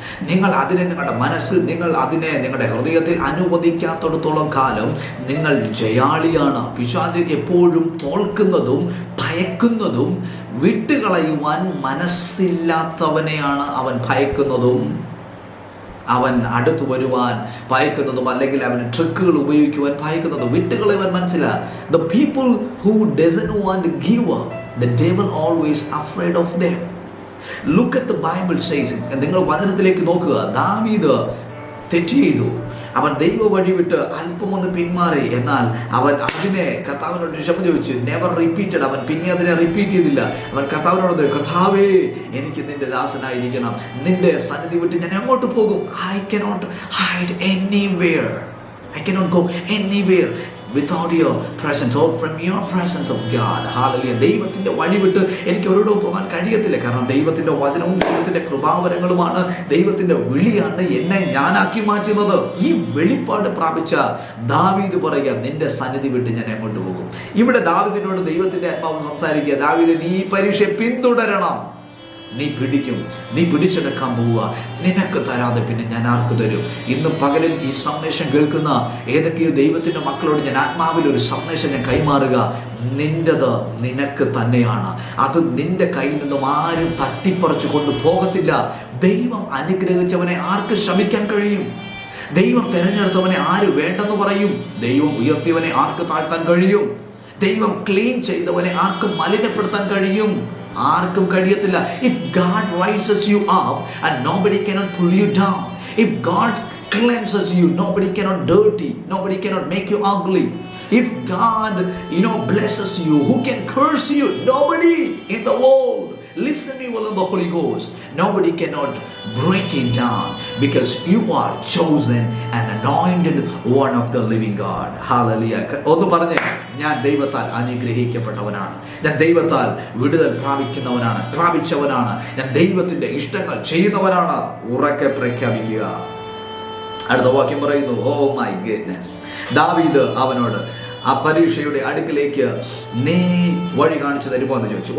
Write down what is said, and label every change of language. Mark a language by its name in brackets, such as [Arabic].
[Malayalam] നിങ്ങൾ അതിനെ നിങ്ങളുടെ മനസ്സിൽ, നിങ്ങൾ അതിനെ നിങ്ങളുടെ ഹൃദയത്തിൽ അനുവദിക്കാത്തിടത്തോളം കാലം നിങ്ങൾ ജയാളിയാണ്. പിശാച് എപ്പോഴും തോൽക്കുന്നതും ഭയക്കുന്നതും വിട്ടുകളയുവാൻ മനസ്സില്ലാത്തവനെയാണ് അവൻ ഭയക്കുന്നതും, അവൻ അടുത്തു വരുവാൻ ഭയക്കുന്നതും, അല്ലെങ്കിൽ അവന് ട്രിക്കുകൾ ഉപയോഗിക്കുവാൻ ഭയക്കുന്നതും. വിട്ടുകളയുവാൻ മനസ്സിലാ. [English] The people who doesn't want to give up, the devil always afraid of them. Look at the Bible says. [Malayalam] നിങ്ങൾ വചനത്തിലേക്ക് നോക്കുക. ദാവീദ് തെറ്റ് ചെയ്തു, അവൻ ദൈവ വഴി വിട്ട് അല്പം ഒന്ന് പിന്മാറി. എന്നാൽ അവൻ അതിനെ കർത്താവിനോട് ക്ഷമ ചോദിച്ചു. [English] Never repeated. [Malayalam] അവൻ പിന്നെ അതിനെ റിപ്പീറ്റ് ചെയ്തില്ല. അവൻ കർത്താവിനോട്, കർത്താവേ, എനിക്ക് നിന്റെ ദാസനായിരിക്കണം, നിന്റെ സന്നിധി വിട്ട് ഞാൻ എങ്ങോട്ട് പോകും? [English] I cannot hide anywhere. I cannot go anywhere without your presence or from your presence of God. Hallelujah. [Malayalam] ദൈവത്തിന്റെ വഴി വിട്ട് എനിക്ക് ഒരിടവും പോകാൻ കഴിയത്തില്ല. കാരണം ദൈവത്തിന്റെ വചനവും ദൈവത്തിന്റെ കൃപാവരങ്ങളുമാണ്, ദൈവത്തിന്റെ വിളിയാണ് എന്നെ ഞാനാക്കി മാറ്റുന്നത്. ഈ വെളിപ്പാട് പ്രാപിച്ച ദാവീദ് പറയുക, നിന്റെ സന്നിധി വിട്ട് ഞാൻ എങ്ങോട്ട് പോകും? ഇവിടെ ദാവീദിനോട് ദൈവത്തിന്റെ ആത്മാവ് സംസാരിക്കുക, ദാവീദ്, നീ ഈ പരീക്ഷയെ പിന്തുടരണം, നീ പിടിച്ചെടുക്കാൻ പോവുക. നിനക്ക് തരാതെ പിന്നെ ഞാൻ ആർക്ക് തരും? ഇന്ന് പകലിൽ ഈ സന്ദേശം കേൾക്കുന്ന ഏതൊക്കെയോ ദൈവത്തിൻ്റെ മക്കളോട് ഞാൻ ആത്മാവിൽ ഒരു സന്ദേശം ഞാൻ കൈമാറുക. നിൻ്റെത് നിനക്ക് തന്നെയാണ്. അത് നിന്റെ കയ്യിൽ നിന്നും ആരും തട്ടിപ്പറിച്ചു കൊണ്ട് പോകത്തില്ല. ദൈവം അനുഗ്രഹിച്ചവനെ ആർക്ക് ശ്രമിക്കാൻ കഴിയും? ദൈവം തിരഞ്ഞെടുത്തവനെ ആര് വേണ്ടെന്ന് പറയും? ദൈവം ഉയർത്തിയവനെ ആർക്ക് താഴ്ത്താൻ കഴിയും? ദൈവം ക്ലീൻ ചെയ്തവനെ ആർക്ക് മലിനപ്പെടുത്താൻ കഴിയും? ആർക്കും കഴിയത്തില്ല. [English] If God raises you up and nobody cannot pull you down. If God cleanses you, nobody cannot dirty, nobody cannot make you ugly. If God blesses you, who can curse you? Nobody in the world. Listen me well in the Holy Ghost. Nobody cannot break it down because you are chosen and anointed one of the living God. Hallelujah. [Malayalam] ഒന്ന് പറഞ്ഞേ, ഞാൻ ദൈവത്താൽ അനുഗ്രഹിക്കപ്പെട്ടവനാണ്, ഞാൻ ദൈവത്താൽ വിടുതൽ പ്രാപിച്ചവനാണ്, ഞാൻ ദൈവത്തിന്റെ ഇഷ്ടങ്ങൾ ചെയ്യുന്നവനാണ്. ഉറക്കെ പ്രഖ്യാപിക്കുക. അടുത്ത വാക്യം പറയുന്നു, [English] Oh my goodness. [Malayalam] ദാവീദ് അവനോട് ആ പരീക്ഷയുടെ അടുക്കിലേക്ക് നീ വഴി കാണിച്ചു തരുമോ എന്ന് ചോദിച്ചു.